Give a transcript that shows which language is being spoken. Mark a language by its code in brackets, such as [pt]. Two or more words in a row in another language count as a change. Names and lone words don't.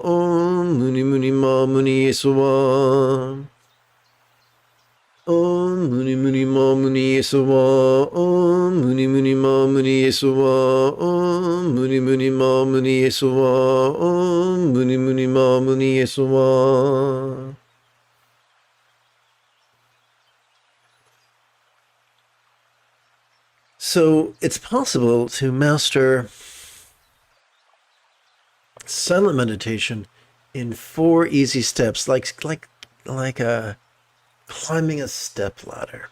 [sa] Om Muni Muni Ma Muni Yesuwa. Om Muni Muni Ma Muni Yesuwa. Om Muni Muni Ma Muni Yesuwa. Om Muni Muni Ma Muni Yesuwa. Om Muni Muni Ma Muni Yesuwa. [en] So it's possible to master silent meditation in 4 easy steps, like climbing a step ladder.